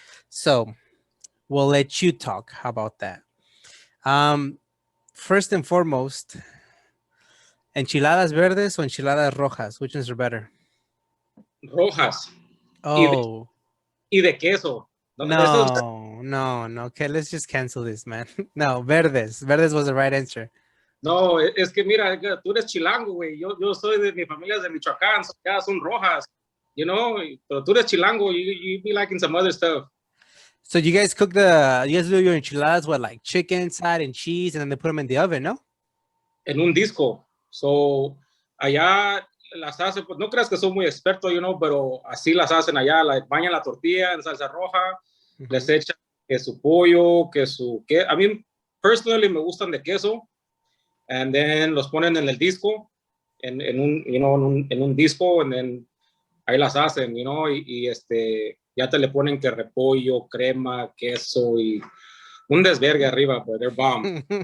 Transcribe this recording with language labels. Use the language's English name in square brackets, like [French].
[English] So we'll let you talk. How about that? First and foremost, enchiladas verdes or enchiladas rojas? Which ones are better? [Spanish] Rojas. Oh. Y de queso. No. [English] Okay, let's just cancel this, man. [Spanish] No, verdes. [English] Verdes was the right answer. [Spanish] No, es que mira, tú eres chilango, güey. Yo soy de mi familia de Michoacán, so ya son rojas, pero tú eres chilango, [English] you be liking some other stuff. So you guys do your enchiladas with like chicken inside and cheese, and then they put them in the oven, no? [Spanish] En un disco. So, allá las hacen, pues no creas que soy muy experto, pero así las hacen allá, bañan la tortilla en salsa roja, les echan que su pollo, a mí personally me gustan de queso, [English] and then [Spanish] los ponen en el disco, en un disco, and then ahí las hacen, y ya te le ponen que repollo, crema, queso y un desvergue arriba, [English] but they're bomb.